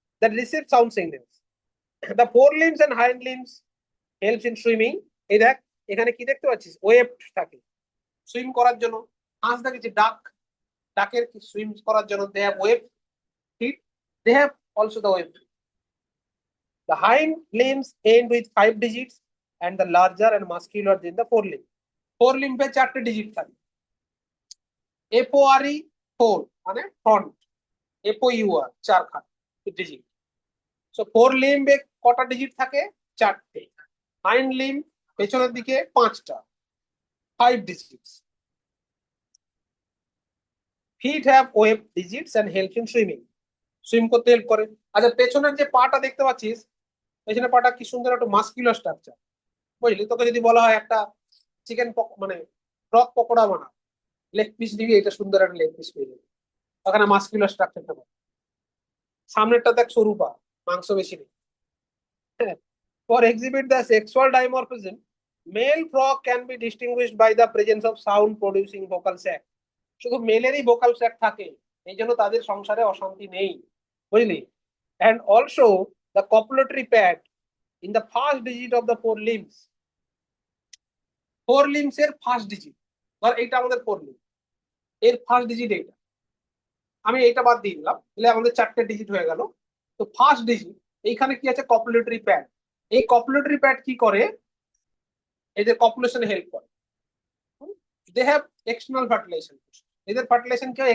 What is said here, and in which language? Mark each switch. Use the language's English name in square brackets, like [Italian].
[English] That receive sound signals. The fore limbs and hind limbs helps in swimming. [Bangla] এই দেখ, এখানে কি দেখতে পাচ্ছিস? ওয়েভ থাকে সুইম করার জন্য। হাঁস দেখেছি, ডাকের সুইম করার জন্য [English] They have wave feet. They have also the wave. The hind limbs end with 5 digits and the larger and muscular than the forelimb. [Bangla] Forelimb [Hindi] पे [Bangla] 4 digit থাকে। FORE 4 মানে front, FOUR 4 খান digit। So forelimb এ কটা digit থাকে? 4টে। hind limb পেছনের দিকে 5টা, 5 digits। [English] Feet have wave digits and help in swimming. [Bangla] Swim করতে help করে। আচ্ছা, পেছনের যে পাটা দেখতে পাচ্ছিস, পেছনের পাটা কি সুন্দর একটা মাস্কুলার স্ট্রাকচার, বুঝলি? তোকে যদি বলা হয় একটা চিকেন মানে ফ্রক পকোড়া বানা, লেগ পিস দিবি, এটা সুন্দর একটা লেগ পিস পেয়ে যাবে, ওখানে মাস্কুলার স্ট্রাকচারটা পাবে। সামনেরটা দেখ সরু পা, মাংস বেশি নেই। [English] For exhibit the sexual dimorphism, male frog can be distinguished by the presence of sound producing vocal sac. [Bangla] শুধু মেলেরই ভোকাল স্যাক থাকে, এই জন্য তাদের সংসারে অশান্তি নেই, বুঝলি? [English] And also the copulatory pad in the first digit of the four limbs. [Bangla] Four limbs এর ফার্স্ট ডিজিট, ধর এইটা আমাদের ফোর লিম্ব, এর ফার্স্ট ডিজিট এইটা, আমি এইটা বাদ দিয়ে দিলাম, তাহলে আমাদের 4টে ডিজিট হয়ে গেল। তো ফার্স্ট ডিজিট এইখানে কি আছে? কপুলেটরি প্যাড। এই কপুলেটরি প্যাড কি করে? এদের কপুলেশনে হেল্প করে। [English] They have external fertilisation. [Bangla] এদের ফার্টিলাইজেশন কি হয়?